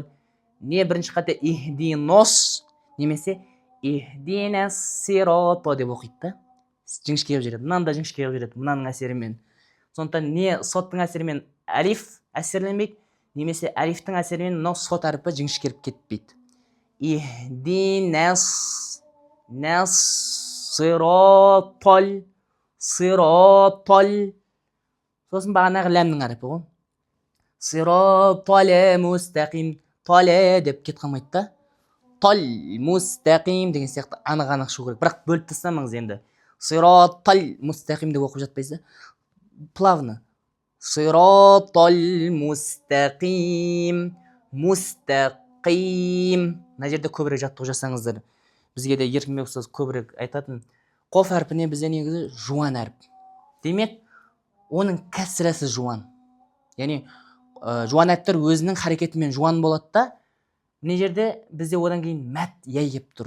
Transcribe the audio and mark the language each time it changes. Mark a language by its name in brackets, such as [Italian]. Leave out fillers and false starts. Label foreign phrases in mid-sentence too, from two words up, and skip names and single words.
[Kazakh] Не бірінші қате ихдинос немесе [Arabic] اهدنا الصراط [Kazakh] деп оқиды. Жіңішкеіп жүреді. Мынаны да жіңішкеіп жүреді. Мынаның әсерімен. Сондықтан не соттың әсерімен әлиф әсерленбейді, немесе әлифтің әсерімен мынау сот әрпі жіңішкеріп кетпейді. [Arabic] اهدنا الصراط. [Kazakh] Сиратал. Сосын бағанағы ләмнің әрпі ғой. [Arabic] الصراط المستقيم. [Kazakh] Тале деп кет қалмайды да. Тал мустақим деген сияқты анық шығу керек. Бірақ бөліп тастамаңыз енді. [Arabic] الصراط المستقيم [Kazakh] деп оқып жатпайсыз. Плавно. [Arabic] الصراط المستقيم. [Kazakh] Мустақим. Мына жерде көбірек жаттығу жасаңыздар. Бізге де еркінбек ұстаз көбірек айтатын. Қоф әрпіне бізде негізі жуан әріп. Демек, оның кәсірәсі жуан. Яғни жуан әріптер өзінің харекетімен жуан болады да, мына жерде бізде одан кейін мәт яй кеп тұр.